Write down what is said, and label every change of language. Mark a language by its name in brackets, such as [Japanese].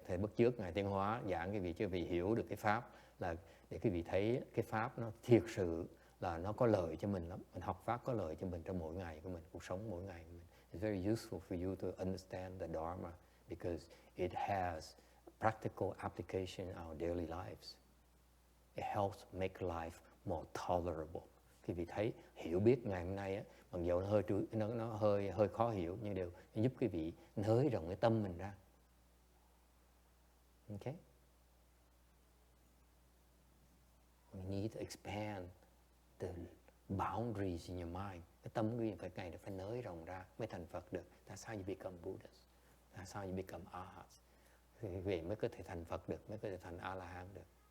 [Vietnamese] Thầy bất chước Ngài Tiến Hóa giảng cái vị cho vị hiểu được cái pháp là để quý vị thấy cái pháp nó thiệt sự là nó có lợi cho mình lắm. Mình học pháp có lợi cho mình trong mỗi ngày của mình, cuộc sống mỗi ngày của mình. [English] It's very useful for you to understand the Dharma because it has practical application in our daily lives. It helps make life more tolerable. [Vietnamese] Quý vị thấy hiểu biết ngày hôm nay á, mặc dù nó hơi khó hiểu nhưng đều giúp quý vị nới rộng cái tâm mình ra. [English] Okay? We need to expand the boundaries in your mind. [Vietnamese] Cái tâm quý vị phải nới rộng ra mới thành Phật được. [English] That's how you become Buddhas. That's how you become Arhats. [Vietnamese] Quý vị mới có thể thành Phật được, mới có thể thành A La Hán được.